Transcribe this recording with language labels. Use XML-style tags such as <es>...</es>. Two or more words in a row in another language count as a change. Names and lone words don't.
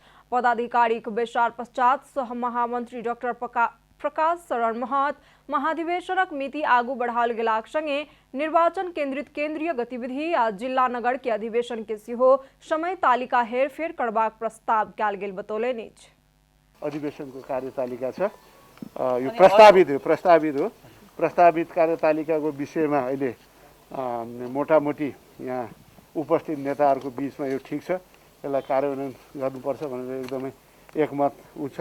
<mai>पदाधिकारीक बैसार पश्चात सह महामंत्री डॉक्टर प्रकाश शरण महत महाधिवेशनक मिति आगू बढ़ाओल गेलाक संगे निर्वाचन केंद्रित केंद्रीय गतिविधि आ जिला नगर के अधिवेशन के सेहो समय तालिका हेरफेर करबाक प्रस्ताव कयल गेल बतौलनि अछि।</mai> <ne>अधिवेशन को कार्यतालिका छ यो प्रस्तावित हो। प्रस्तावित कार्यतालिकाको विषयमा अहिले मोटामोटी यहाँ उपस्थित नेताहरूको बीचमा यो ठीक छ, यसलाई कार्यान्वयन गर्नुपर्छ भनेर एकदमै एकमत छ।</ne>